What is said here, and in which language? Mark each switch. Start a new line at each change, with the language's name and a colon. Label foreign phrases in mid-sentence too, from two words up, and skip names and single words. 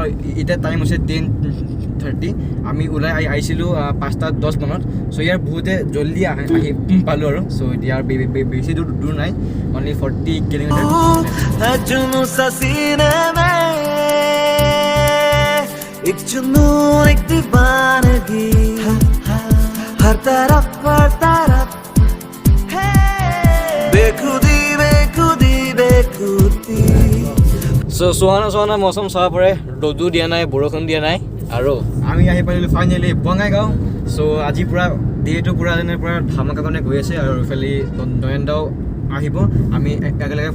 Assamese: এতিয়া টাইম হৈছে 10:30 আমি ওলাই আহিছিলোঁ 5:10 মানত চ' ইয়াৰ বহুতে জলদি আহি পালোঁ আৰু চ' ইয়াৰ বেছি দূৰ নাই অনলি 40 কিলোমিটাৰ
Hindi: एक जुनून एक दीवानगी हर तरफ बेखुदी
Assamese: চ'
Hindi: सुहाना मौसम
Assamese: চাব পাৰে ৰ'দো দিয়া নাই বৰষুণ দিয়া নাই আৰু আমি আহি পাৰিলোঁ ফাইনেলি বঙাইগাঁও চ' আজি পূৰা ডেটো পূৰা যেনে পূৰা ধামাকা কাৰণে গৈ আছে আৰু এইফালে নয়নদাও আহিব আমি একেলগে